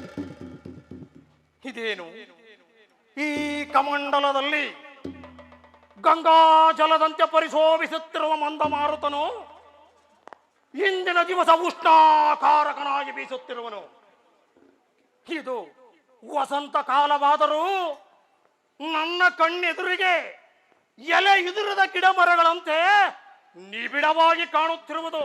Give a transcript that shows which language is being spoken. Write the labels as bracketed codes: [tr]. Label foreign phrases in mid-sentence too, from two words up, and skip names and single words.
[kn] ಇದೇನು ಈ ಕಮಂಡಲದಲ್ಲಿ ಗಂಗಾ ಜಲದಂತೆ ಪರಿಶೋಭಿಸುತ್ತಿರುವ ಮಂದ ಮಾರುತನು ಇಂದಿನ ದಿವಸ ಉಷ್ಣಾಕಾರಕನಾಗಿ ಬೀಸುತ್ತಿರುವನು. ಇದು ವಸಂತ ಕಾಲವಾದರೂ ನನ್ನ ಕಣ್ಣೆದುರಿಗೆ ಎಲೆ ಇದುರದ ಗಿಡ ಮರಗಳಂತೆ ನಿಬಿಡವಾಗಿ ಕಾಣುತ್ತಿರುವುದು.